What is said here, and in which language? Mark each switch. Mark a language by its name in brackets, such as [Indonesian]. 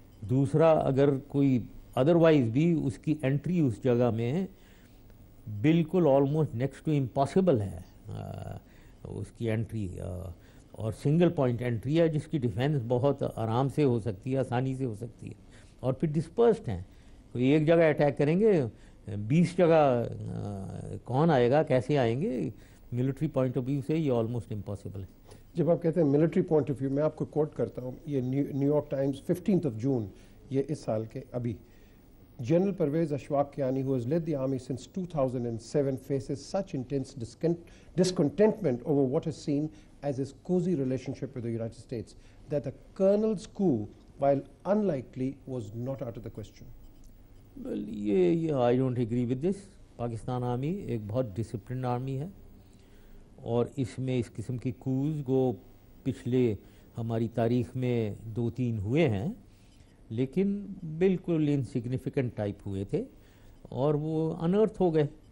[Urdu] دوسرا, اگر کوئی ادروائز بھی اس کی انٹری اس جگہ میں بالکل [English] almost next to impossible [Urdu] ہے اس کی انٹری, اور سنگل پوائنٹ انٹری ہے جس کی ڈیفینس بہت آرام سے ہو سکتی ہے, آسانی سے ہو سکتی ہے, اور پھر ڈسپرسڈ ہیں. کوئی ایک جگہ اٹیک کریں گے 20 جگہ کون آئے گا, کیسے آئیں گے؟ ملٹری پوائنٹ آف ویو سے یہ آلموسٹ امپاسبل ہے. جب آپ کہتے ہیں ملٹری پوائنٹ آف ویو, میں آپ کو کوٹ کرتا ہوں, یہ نیو یارک ٹائمز 15 جون یہ اس سال کے ابھی, [English] General Pervez Ashfaq Kiani, who has led the army since 2007, faces such intense discontentment over what is seen as his cozy relationship with the United States that the colonel's coup, while unlikely, was not out of the question. Well, I don't agree with this. [Urdu] Pakistan army ایک بہت disciplined army ہے, اور اس میں اس قسم کی cause کو پچھلے ہماری تاریخ میں 2-3 ہوئے ہیں, لیکن بالکل انسگنیفیکنٹ ٹائپ ہوئے تھے اور وہ انرتھ ہو گئے.